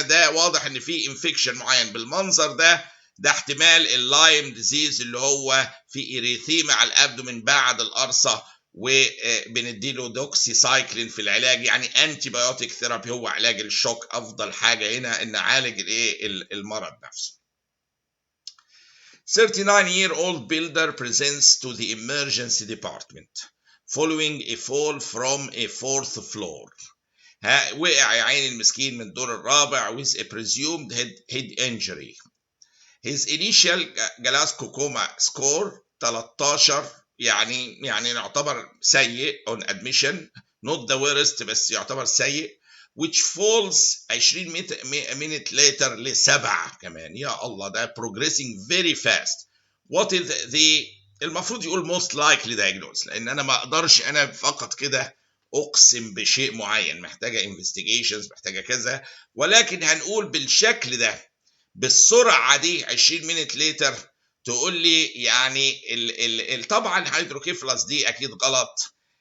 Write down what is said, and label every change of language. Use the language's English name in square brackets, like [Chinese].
[Arabic] ده واضح ان في انفكشن معين بالمنظر ده، ده احتمال اللايم ديزيز اللي هو في اريثيما على الابدومين بعد القرصه، وبنديله دوكسي سايكلين في العلاج، يعني انتي بايوتيك ثيرابي هو علاج الشوك. افضل حاجه هنا ان نعالج الايه المرض نفسه. [English] 39-year-old builder presents to the emergency department following a fall from a 4th floor. [Arabic] وقع يا عيني المسكين من الدور الرابع [English] with a presumed head injury. His initial Glasgow coma score 13، [Arabic] يعني يعتبر سيء [English] on admission, not the worst [Arabic] بس يعتبر سيء، [English] which falls 20 minute later [Arabic] ل7 كمان. يا الله، ده [English] progressing very fast. What is the [Arabic] المفروض يقول [English] most likely diagnosis، [Arabic] لان انا ما اقدرش انا فقط كده اقسم بشيء معين، محتاجه investigations، محتاجه كذا، ولكن هنقول بالشكل ده بالسرعه دي [English] 20 minute later [Arabic] تقول لي يعني طبعا هيدروكيفلاس دي اكيد غلط.